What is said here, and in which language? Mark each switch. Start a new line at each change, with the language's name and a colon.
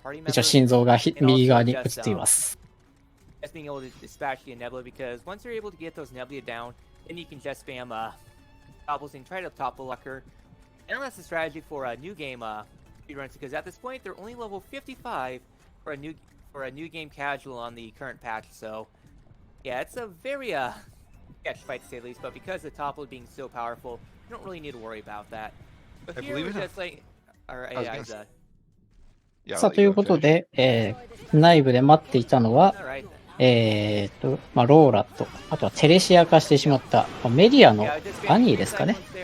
Japanese: 一応心臓が右側に映っています。
English: Being able to dispatch the nebula, because once you're able to get those nebula down, then you can just spam topples and try to topple locker. And that's the strategy for a new game speedruns, because at this point they're only level 55 for a new game casual on the current patch. So yeah, it's a very sketch fight to say the least, but because the topple being so powerful, you don't really need to worry about that. But here we're just like our AI's
Japanese: さあ、ということで、内部で待っていたのは、ローラと、あとはテレシア化してしまった、メディアのアニーですかね。